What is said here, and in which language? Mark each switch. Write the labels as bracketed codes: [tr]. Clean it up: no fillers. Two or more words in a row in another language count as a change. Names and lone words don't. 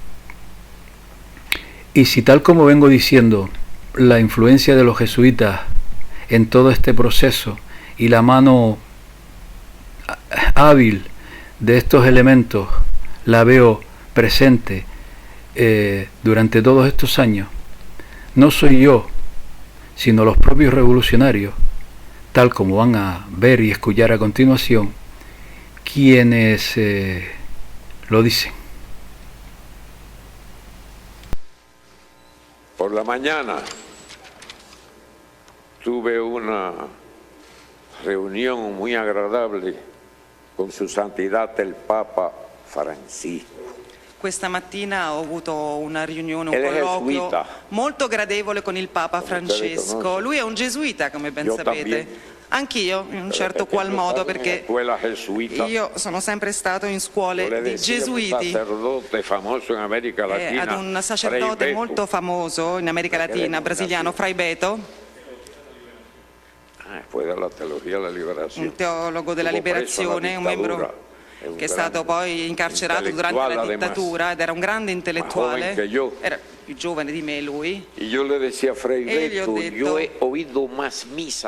[es] Y si, tal como vengo diciendo, la influencia de los jesuitas en todo este proceso y la mano hábil de estos elementos la veo presente durante todos estos años, no soy yo, sino los propios revolucionarios, tal como van a ver y escuchar a continuación, quienes lo dicen. Por la mañana tuve una reunión muy agradable con su santidad el Papa Francisco. [it] Questa mattina ho avuto una riunione, un colloquio molto gradevole con il Papa Francesco. Lui è un gesuita, come ben sapete. Anch'io, in un certo qual modo, perché io sono sempre stato in scuole di gesuiti. Ad un sacerdote molto famoso in America Latina, brasiliano, Fray Beto, un teologo della liberazione, un membro che è stato poi incarcerato durante la dittatura ed era un grande intellettuale, era più giovane di me lui, e io gli ho detto, io ho [es] oído más misa